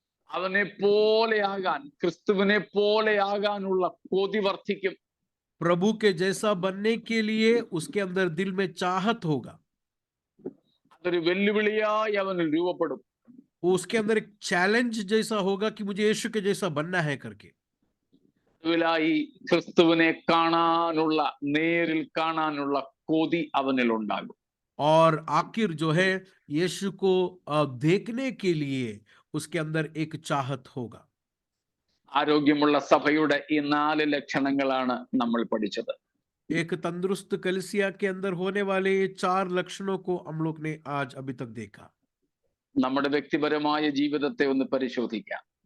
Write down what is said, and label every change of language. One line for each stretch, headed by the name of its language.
Malayalam: അവനെ പോലെയാകാൻ, ക്രിസ്തുവിനെ പോലെയാകാനുള്ള കൊതി വർദ്ധിക്കും.
Hindi: प्रभु के जैसा बनने के लिए उसके अंदर दिल में चाहत होगा.
Malayalam: അതൊരു വെല്ലുവിളിയായി അവനിൽ രൂപപ്പെടും.
Hindi: वो उसके अंदर एक चैलेंज जैसा होगा कि मुझे यीशु के जैसा बनना है करके.
Malayalam: ായി ക്രിസ്തുവിനെ കാണാനുള്ള, നേരിൽ കാണാനുള്ള കൊതി അവനിൽ ഉണ്ടാകും.
Hindi: और आखिर जो है यीशु को देखने के लिए उसके अंदर एक चाहत होगा.
Malayalam: ആരോഗ്യമുള്ള സഭയുടെ ഈ 4 ലക്ഷണങ്ങളാണ് നമ്മൾ പഠിച്ചത്.
Hindi: एक तंदुरुस्त कलीसिया के अंदर होने वाले ये 4 लक्षणों को हम लोग ने आज अभी तक देखा.
Malayalam: നമ്മുടെ വ്യക്തിപരമായ ജീവിതത്തെ ഒന്ന് പരിശോധിക്കാം.